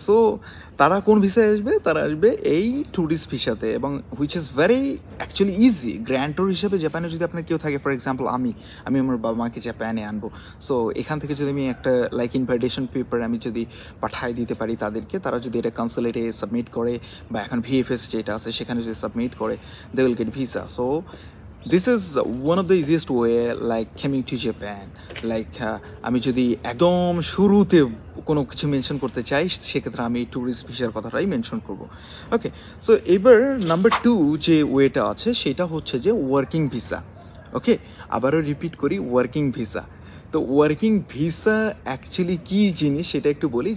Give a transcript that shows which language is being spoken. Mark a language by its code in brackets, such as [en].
[bn] So তারা কোন ভিসায় আসবে? তারা আসবে এই ট্যুরিস্ট ভিসাতে, এবং [en] Which is very actually easy. [bn] Grand tour হিসাবে জাপানে যদি আপনার কেউ থাকে, ফর এক্সাম্পল আমি আমার বাবা মাকে জাপানে আনবো. সো এখান থেকে যদি আমি একটা লাইক ইনভাইটেশন পেপার আমি যদি পাঠিয়ে দিতে পারি তাদেরকে, তারা যদি এটা কনসুলেটে সাবমিট করে বা এখন VFS যেটা আছে সেখানে যদি সাবমিট করে, [en] They will get visa. So this is one of the easiest way like coming to Japan. [bn] like আমি যদি একদম শুরুতে কোনো কিছু মেনশন করতে চাই, সেক্ষেত্রে আমি ট্যুরিস্ট ভিসার কথাটাই মেনশন করব. ওকে, সো এবার নাম্বার 2 যে ওয়েটা আছে সেটা হচ্ছে যে ওয়ার্কিং ভিসা. ওকে, আবারও রিপিট করি, ওয়ার্কিং ভিসা. তো ওয়ার্কিং ভিসা অ্যাকচুয়ালি কী জিনিস সেটা একটু বলি.